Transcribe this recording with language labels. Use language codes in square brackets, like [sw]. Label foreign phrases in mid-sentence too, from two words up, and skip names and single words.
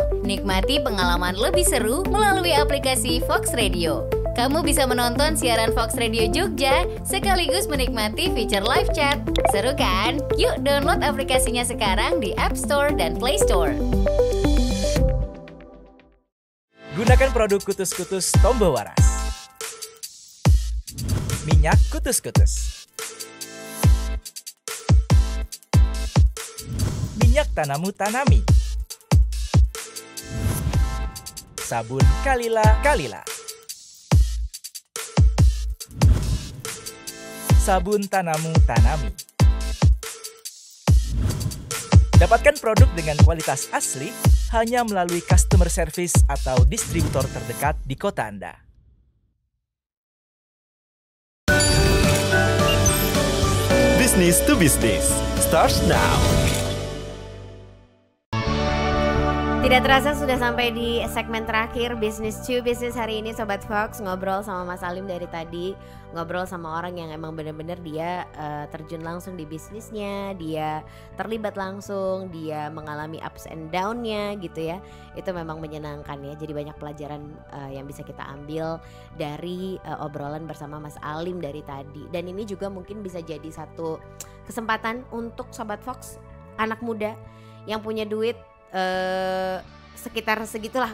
[id] Nikmati pengalaman lebih seru melalui aplikasi Fox Radio. Kamu bisa menonton siaran Fox Radio Jogja sekaligus menikmati fitur [en] live chat. [id] Seru kan? Yuk download aplikasinya sekarang di App Store dan Play Store. Gunakan produk Kutus-Kutus Tombo Waras. Minyak Kutus-Kutus. Minyak Tanamu Tanami. Sabun Kalila. Sabun Tanamu Tanami. Dapatkan produk dengan kualitas asli hanya melalui [en] customer service [id] atau distributor terdekat di kota Anda. [en] Business to Business starts now. [id] Tidak terasa sudah sampai di segmen terakhir Business to Business hari ini Sobat Fox. Ngobrol sama Mas Alim dari tadi. Ngobrol sama orang yang emang benar-benar dia terjun langsung di bisnisnya. Dia terlibat langsung. Dia mengalami [en] ups and down- [id] nya gitu ya. Itu memang menyenangkan ya. Jadi banyak pelajaran yang bisa kita ambil dari obrolan bersama Mas Alim dari tadi. Dan ini juga mungkin bisa jadi satu kesempatan untuk Sobat Fox, anak muda yang punya duit sekitar segitulah.